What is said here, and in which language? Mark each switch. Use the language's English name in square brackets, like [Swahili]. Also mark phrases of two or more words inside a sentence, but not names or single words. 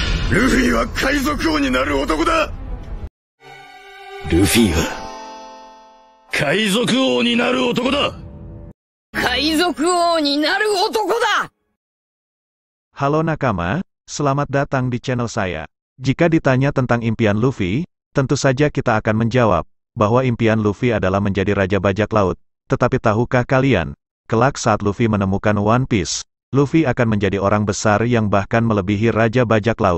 [Japanese] ルフィは海賊王になる男だ。ルフィは海賊王になる男だ。海賊王になる男だ。 [Indonesian] Halo nakama, selamat datang di channel saya. Jika ditanya tentang impian Luffy, tentu saja kita akan menjawab bahwa impian Luffy adalah menjadi Raja Bajak Laut. Tetapi tahukah kalian, kelak saat Luffy menemukan One Piece, Luffy akan menjadi orang besar yang bahkan melebihi Raja Bajak Laut.